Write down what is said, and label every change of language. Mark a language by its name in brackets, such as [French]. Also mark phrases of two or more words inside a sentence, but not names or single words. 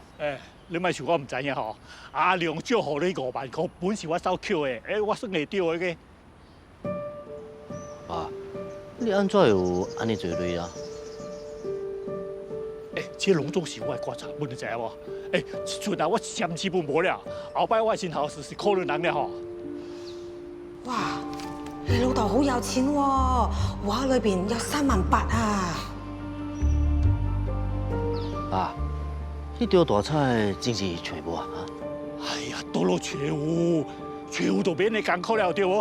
[Min Nan Chinese] 你莫想我唔知影吼。阿亮借互你5万块，本是我手捡的，我算会着的个。啊，你安怎有安尼侪女啊？这拢总是我的观察，你知影无？即阵啊，我暂时不无了，后摆我身后事是可能人了吼。哇， [Cantonese] 你老豆好有錢喎，畫裏邊有3萬8啊！啊， [Min Nan Chinese] 迄張大彩真是找無啊？哎呀，倒落找有，找有就免你艰苦了，对无？